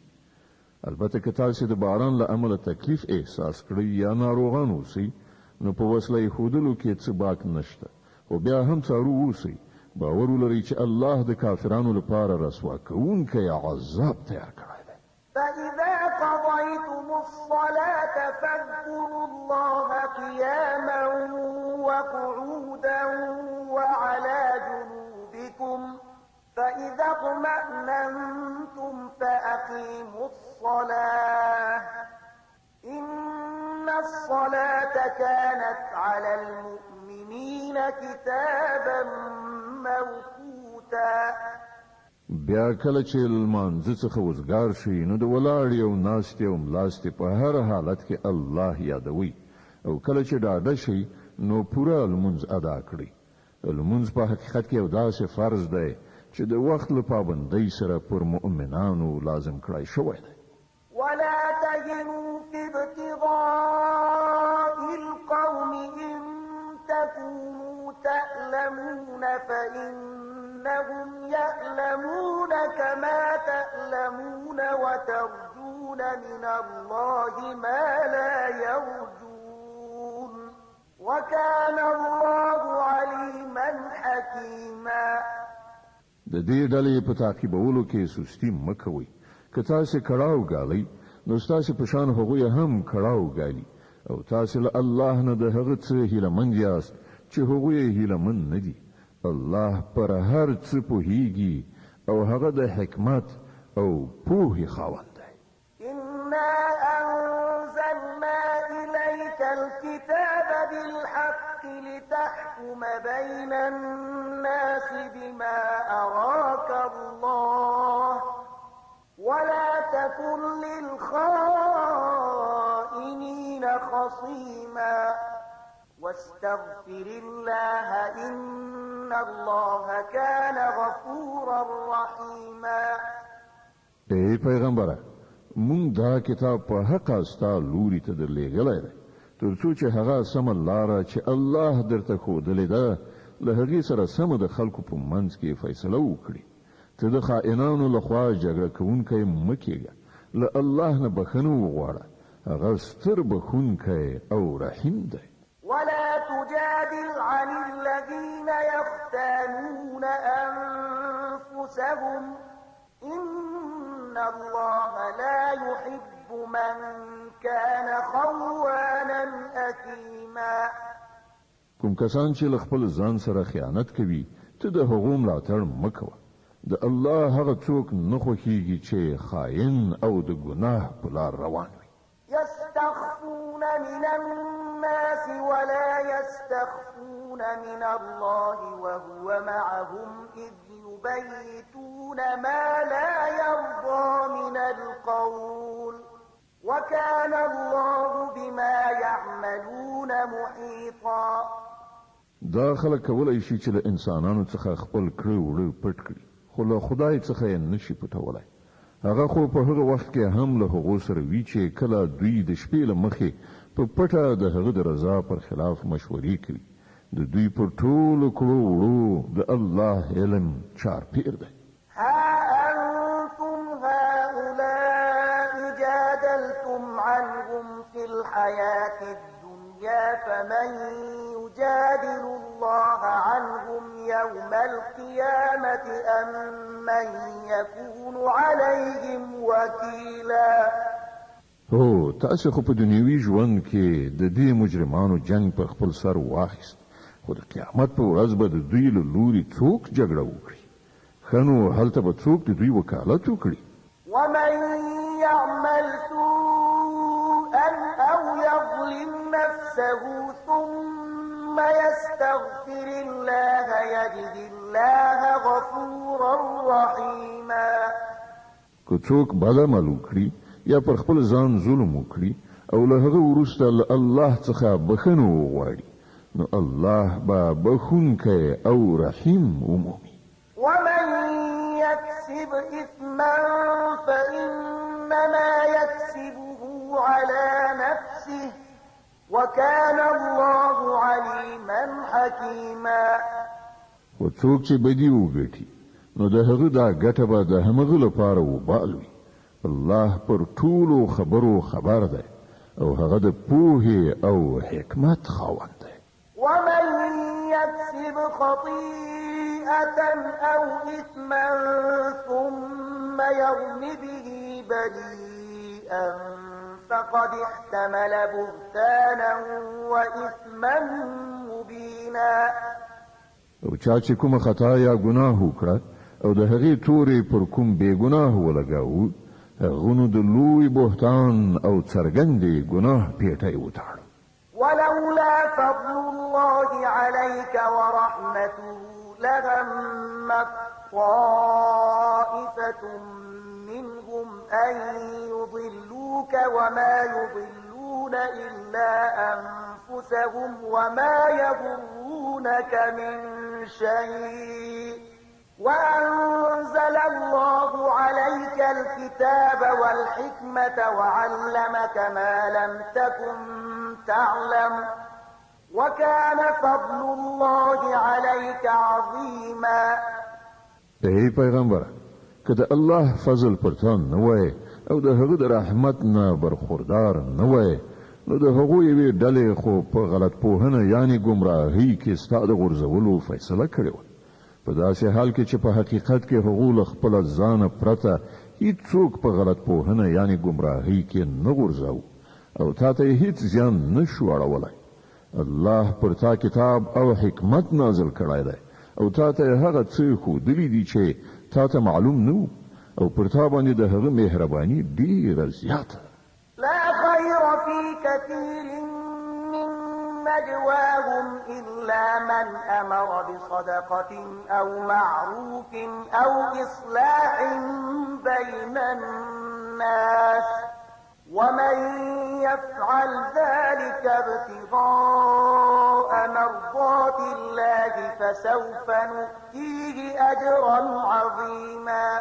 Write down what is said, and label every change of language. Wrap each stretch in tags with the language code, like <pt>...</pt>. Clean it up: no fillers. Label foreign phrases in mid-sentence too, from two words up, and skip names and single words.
<ps>البته که تاسې د باران له امله تکلیف احساس کړئ یا ناروغان اوسئ نو په وسله ایښودلو کې څه باک نشته، خو بیا هم څارو اوسئ، باور ولرئ چې الله د کافرانو لپاره رسوا کوونکی عذاب تیار کړی دی.</ps> <ar>فإذا قضيتم الصلاة فاذكروا الله قياما وقعودا وعلى جنوبكم فإذا اطمأننتم فأقيموا الصلاة إن الصلاة كانت على المؤمنين كتابا موقوتا.</ar> <ps>بیا کله چې لمانځه څخه وزګار شي نو د ولاړې او ناستې او ملاستې په هر حالت کې الله یادوي او کله چې ډاډه شي نو پوره لمونځ ادا کړئ. لمونځ په حقیقت کې یو داسې فرض دی چې د وخت له پابندۍ سره پر مؤمنانو لازم کړای شوی دی.</ps> <ar>ولا تهنوا في ابتغاء القوم إن تكونوا تألمون فإنهم يألمون كما تألمون وترجون من الله ما لا يرجون وكان الله عليما حكيما.</ar> <ps>د دې ډلې په تعقیبولو کې سستی مه کوئ، که تاسې کړاو ګالئ نو ستاسې په شان هغوی هم کړاو ګالي او تاسې له الله نه د هغه څه هیلهمند یاست چې هغوی یې هیلهمند نه دي. الله پر هر څه پوهیږي او هغه د حکمت او پوهې خاوند دی.</ps> <ar>إنا أنزلنا إليك الكتاب بالحق لتحكم بين الناس بما أراك الله ولا تكن للخائنين خصيما واستغفر الله إن الله كان غفورا رحيما.</ar> <ps>ای پیغمبره، مونږ دا کتاب په حق استا لوري ته درلېږلی دی تر څو چې هغه سمه لاره چې الله درته ښودلې ده له هغې سره سمه د خلکو په منځ کې فیصله وکړي. ته د خائنانو لخوا جګړه کوونکی مه کېږه، له الله نه بخښنه وغواړه، هغه ستر بخښونکی او رحیم دی.</ps> <ar>ولا تجادل عن الذين يختانون أنفسهم إن الله لا يحب من كان خوانا أثيما.</ar> <ps>کوم کسان چې له خپل ځان سره خیانت کوي ته د هغو ملاتړ مه کوه. د الله هغه څوک نه خوښیږي چې خائن او د ګناه په لار روان وي.</ps> <ar>يستخفون من الناس ولا يستخفون من الله وهو معهم إذ يبيتون ما لا يرضى من القول وكان الله بما يعملون محيطا.</ar> <ps>دا خلک کولای شي چې له انسانانو څخه خپل کړه وړه پټ کړي، خو له خدای څخه یې نشي پټولای. هغه خو په هغه وخت کې هم له هغو سره وی چې کله دوی د شپې له مخې په پټه د هغه د رضا پر خلاف مشورې کوي. د دوی پر ټولو کړو وړو د الله علم چارپیر دی.</ps> <ar>ها أنتم هؤلاء جادلتم عنهم في الحياة الدنيا فمن يجادل الله عنهم يوم القيامة أم من يكون عليهم وكيلا.</ar> <ps>هو تاسو خو په دنیوي ژوند کې د دې مجرمانو جنگ پر خپل سر واخیست، خو د قیامت په ورځ به د دوی له لوري څوک جګړه وکړي. خنو هلته به څوک د دوی وکالت وکړي.</ps> <ar>ومن يعمل سوءا أو يظلم نفسه ثم يستغفر الله يجد الله غفورا رحيما.</ar> <ps>که څوک بد عمل وکړي یا پر خپل ځان ظلم وکړي او له هغه وروسته الله څخه بخښنه وغواړي نو الله به بخښونکی او رحیم ومومي.</ps> <ar>ومن يكسب إثما فإنما يكسبه على نفسه وكان الله عليما حكيما.</ar> <ps>وڅوک چې بدی وګټي نو د هغه دا ګټه به د همغه لپاره وبال وي. الله پر ټولو خبرو خبر دی او هغه د پوهې او حکمت خاوند دی.</ps> <ar>ومن يكسب خطيئة أو إثما ثم يرم به بريئا فقد احتمل بهتانا وإثما مبينا.</ar> <ps>او چا چې کومه خطا یا ګناه وکړه او د هغې تورې پر کوم بې ګناه ولګاوه هغه نو د لوی بهتان او څرګندې ګناه پیټی وتاړه.</ps> <ar>ولولا فضل الله عليك ورحمته لهمت طائفة منهم أن يضلوك وما يضلون إلا أنفسهم وما يضرونك من شيء وأنزل الله عليك الكتاب والحكمة وعلمك ما لم تكن تعلم وكان فضل الله عليك عظيما.</ar> <ps>ای پیغمبر کله الله فضل پرتان نه وای او د هغه د رحمت نه برخوردار نه وای نو د هغه یوې ډلې خو په غلط پوهنه یعنی گمراهی کې ستاد غرزولو فیصله کړې و. په داسې حال کې چې په حقیقت کې هغه خپل ځان پرته هیڅوک په غلط پوهنه یعنی گمراهی کې نه غرزاو او تا ته هیڅ زیان نشو اړولای. الله پر تا کتاب او حکمت نازل کړای دی او تا ته هغه څه خو دلی دي چې تا ته معلوم نو او پر تا باندې د هغه مهرباني ډیره زیاته.</ps> <ar>لا خير في كثير من نجواهم إلا من أمر بصدقة أو معروف أو إصلاح بين الناس ومن يفعل ذلك ابتغاء مرضات الله فسوف نؤتيه أجرا عظيما.</ar>